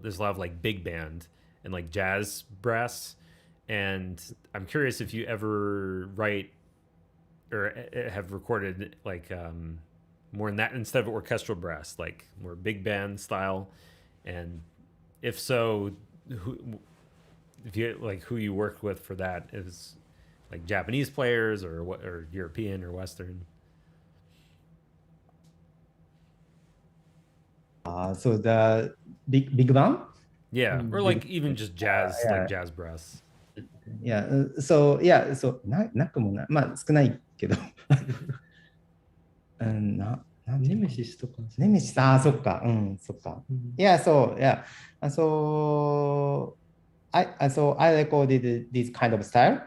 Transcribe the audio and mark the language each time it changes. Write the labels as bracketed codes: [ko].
[en] There's a lot of like big band and like jazz brass, and I'm curious if you ever write or have recorded like more in that instead of orchestral brass, like more big band style, and if so, if you like who you worked with for that is like Japanese players or what, or European or Western. So the big band? Yeah, or like even just jazz, yeah. like jazz brass. Yeah, so yeah, so [ja] なくもない、まあ少ないけど。ネメシスとか。ネメシス、ああ、そっか、そっか。 [en] Yeah, so yeah, so I recorded this kind of style.